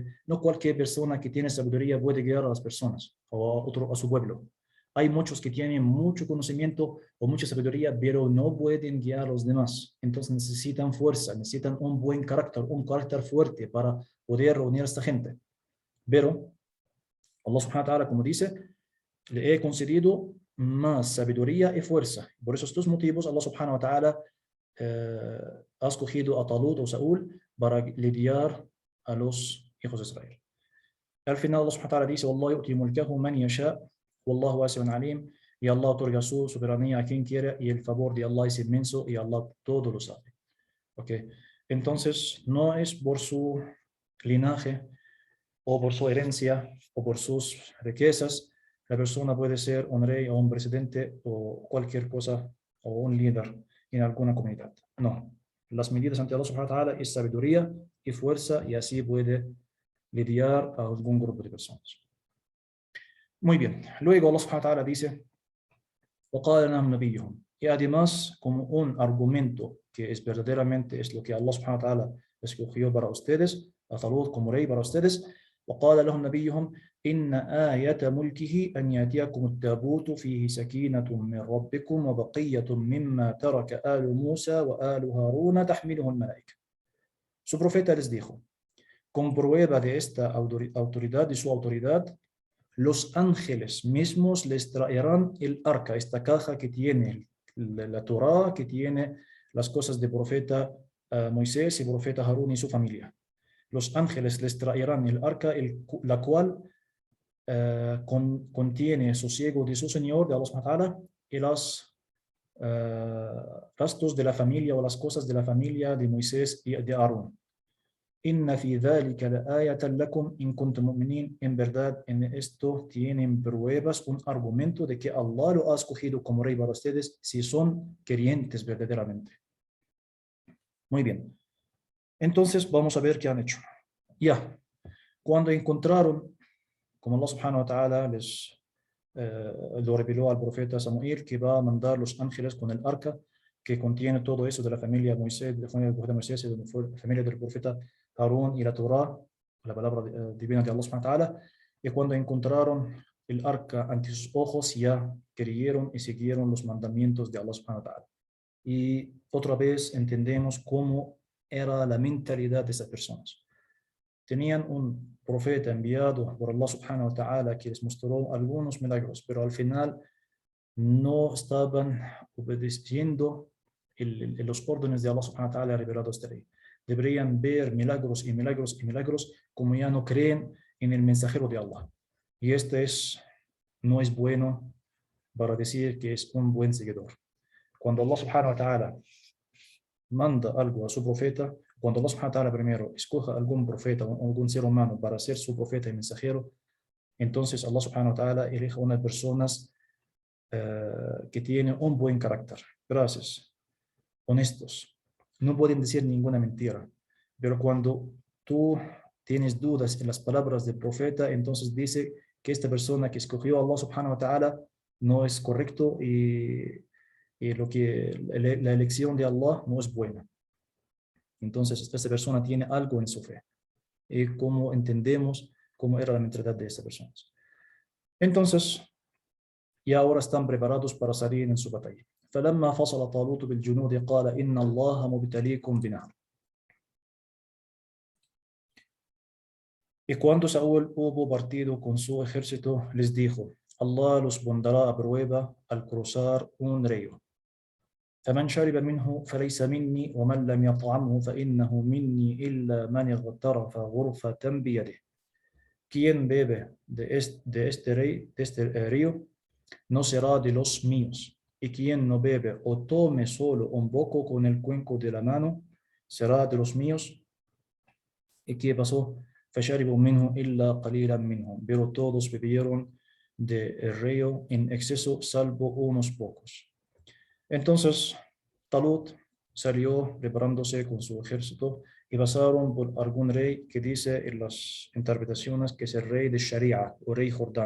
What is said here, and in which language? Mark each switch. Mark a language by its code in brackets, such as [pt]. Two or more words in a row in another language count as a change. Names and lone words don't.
[es] No cualquier persona que tiene sabiduría puede guiar a las personas o a su pueblo. Hay muchos que tienen mucho conocimiento o mucha sabiduría, pero no pueden guiar a los demás. Entonces necesitan fuerza, necesitan un buen carácter, un carácter fuerte para poder reunir a esta gente. [ar] Pero الله سبحانه وتعالى, [es] como dice, le he concedido más sabiduría y fuerza. Por esos dos motivos, [ar] الله سبحانه وتعالى [es] ha escogido a Talut o Saúl para lidiar a los hijos de Israel. Al final, [ar] الله سبحانه وتعالى dice: والله يؤتي ملكه من يشاء والله واسع عليم. [es] Y Allah otorga su soberanía a quien quiere, y el favor de Allah es inmenso, y Allah todo lo sabe. Okay. Entonces, no es por su linaje o por su herencia o por sus riquezas la persona puede ser un rey o un presidente o cualquier cosa o un líder en alguna comunidad. No. Las medidas ante [ar] الله سبحانه وتعالى [es] es sabiduría y fuerza, y así puede lidiar a algún grupo de personas. Muy bien. Luego [ar] الله سبحانه وتعالى dice: وَقَالَ لَهُمْ نَبِيُّهُمْ. [es] Y además, como un argumento que es verdaderamente es lo que [ar] الله سبحانه وتعالى [es] escogió para ustedes, a Talut como rey para ustedes, [ar] وقال لهم نبيهم إن آية ملكه أن يأتيكم التابوت فيه سكينة من ربكم وبقية مما ترك آل موسى وآل هارون تحمله الملائكة. [es] Su profeta les dijo: con prueba de esta autoridad, de su autoridad, los ángeles mismos les traerán el arca, esta caja que tiene la Torá, que tiene las cosas de profeta Moisés y profeta Harún y su familia. Los ángeles les traerán el arca, la cual contiene sosiego de su Señor, de [ar] الله سبحانه وتعالى, [es] y los restos de la familia o las cosas de la familia de Moisés y de Harún. [ar] إن في ذلك لآية لكم إن كنتم مؤمنين. [es] En verdad, en esto tienen pruebas, un argumento de que Allah lo ha escogido como rey para ustedes si son creyentes verdaderamente. Muy bien. Entonces, vamos a ver qué han hecho. Ya, cuando encontraron, como [ar] الله سبحانه وتعالى [es] les lo reveló al profeta Samuel, que va a mandar los ángeles con el arca que contiene todo eso de la familia de Moisés, de la familia del profeta Moisés y de la familia del profeta Harún y la Torá, la palabra divina de [ar] الله سبحانه وتعالى. [es] Y cuando encontraron el arca ante sus ojos, ya creyeron y siguieron los mandamientos de [ar] الله سبحانه وتعالى. [es] Y otra vez entendemos cómo era la mentalidad de esas personas. Tenían un profeta enviado por [ar] الله سبحانه وتعالى [es] que les mostró algunos milagros, pero al final no estaban obedeciendo los órdenes de [ar] الله سبحانه وتعالى [es] revelados de ley. Deberían ver milagros y milagros y milagros, como ya no creen en el mensajero de Allah. Y no es bueno para decir que es un buen seguidor. Cuando [ar] الله سبحانه وتعالى [es] manda algo a su profeta, cuando [ar] الله سبحانه وتعالى [es] primero escoja algún profeta o algún ser humano para ser su profeta y mensajero, entonces [ar] الله سبحانه وتعالى [es] elige unas personas que tienen un buen carácter, veraces, honestos, no pueden decir ninguna mentira. Pero cuando tú tienes dudas en las palabras del profeta, entonces dice que esta persona que escogió a [ar] الله سبحانه وتعالى [es] no es correcto, y la elección de Allah no es buena. Entonces esta persona tiene algo en su fe. Y cómo entendemos cómo era la mentalidad de estas personas. Entonces, y ahora están preparados para salir en su batalla. [ar] فلما فصل طالوت بالجنود قال إن الله مبتليكم بنهر. [es] Y cuando Saúl hubo partido con su ejército, les dijo: Allah los pondrá a prueba al cruzar un río. [ar] فمن شرب منه فليس مني ومن لم يطعمه فإنه مني إلا من اغترف غرفة بيده. [es] Quien bebe de este río no será de los míos, y quien no bebe o tome solo un poco con el cuenco de la mano será de los míos. ¿Y qué pasó? [ar] فشربوا منه إلا قليلا منهم, [es] pero todos bebieron del río en exceso salvo unos pocos. Entonces Talut salió preparándose con su ejército y pasaron por algún rey que dice en las interpretaciones que es el rey de Sharia o rey Jordán.